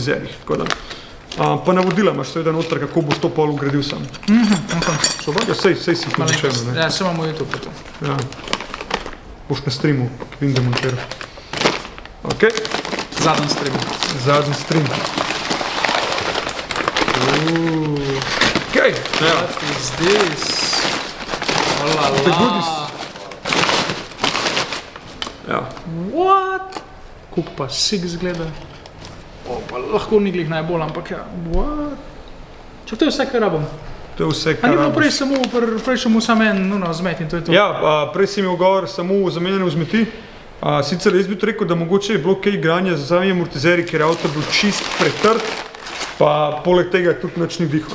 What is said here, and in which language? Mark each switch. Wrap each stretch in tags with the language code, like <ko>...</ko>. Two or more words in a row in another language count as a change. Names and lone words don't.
<sl>Pa navodila imaš seveda noter, kako boš to pol ugradil sam. Super. Ja, sej si jih načelo, ne? Ja, se imamo YouTube to. Ja. Boš na streamu, vidim, da montiraš. Ok, Zadnji stream. zadnji stream. Ok, ja.</sl> <en>What is this? Oh la The goodies. la.</en> <sl>Ja.</sl> <en>What?</en> <sl>Kako pa sik zgleda. O, pa lahko ni glih najbolj, ampak ja, what? Če to je vse, kar rabim. To je vse, A kar ni bilo rabiš. prej samo sam en zmet in to je to? Ja, prej si imel govor samo o zamenjanju vzmeti. Sicer jaz bi to rekel, da mogoče je bilo kaj igranja z zadnji amortizeri, ker je avto bil čist pretrd, pa poleg tega tudi nič ni dihal.</sl>